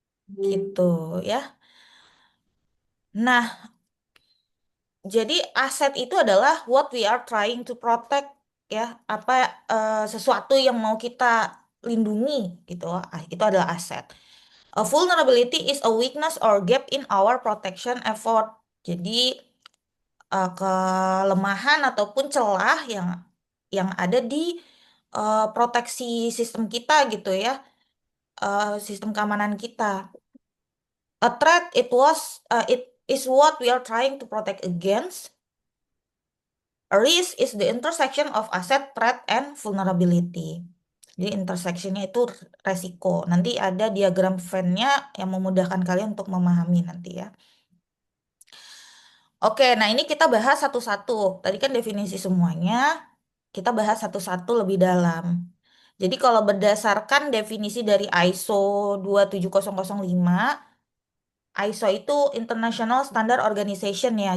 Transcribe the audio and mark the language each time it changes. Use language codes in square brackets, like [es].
[id] Gitu ya. Nah, jadi aset itu adalah [en] what we are trying to protect [id] ya, apa sesuatu yang mau kita lindungi gitu. Itu adalah aset. [en] A vulnerability is a weakness or gap in our protection effort. [id] Jadi kelemahan ataupun celah yang ada di proteksi sistem kita gitu ya, sistem keamanan kita. [en] A threat it is what we are trying to protect against. A risk is the intersection of asset, threat, and vulnerability. [id] Jadi intersectionnya itu resiko. Nanti ada diagram Venn-nya yang memudahkan kalian untuk memahami nanti ya. Oke, nah ini kita bahas satu-satu. Tadi kan definisi semuanya, kita bahas satu-satu lebih dalam. Jadi kalau berdasarkan definisi dari ISO 27005, ISO itu International Standard Organization ya.